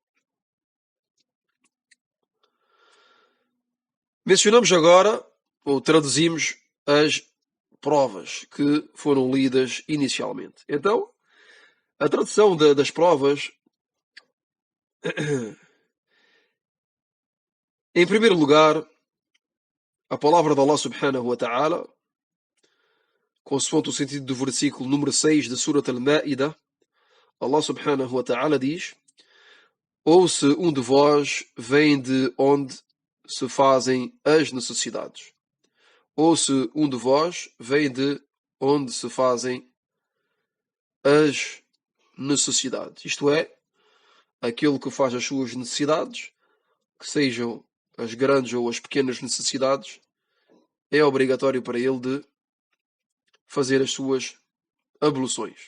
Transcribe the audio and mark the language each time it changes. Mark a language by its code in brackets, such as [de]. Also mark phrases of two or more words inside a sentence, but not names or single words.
[pt] Mencionamos agora, ou traduzimos, as provas que foram lidas inicialmente. Então, a tradução das provas, em primeiro lugar, a palavra de Allah [ar] سبحانه وتعالى, [pt] consoante o sentido do versículo número 6 de Surat al-Ma'idah, Allah [ar] سبحانه وتعالى [pt] diz: ou se um de vós vem de onde se fazem as necessidades. Ou se um de vós vem de onde se fazem as necessidades. Isto é, aquele que faz as suas necessidades, que sejam as grandes ou as pequenas necessidades, é obrigatório para ele de fazer as suas abluções.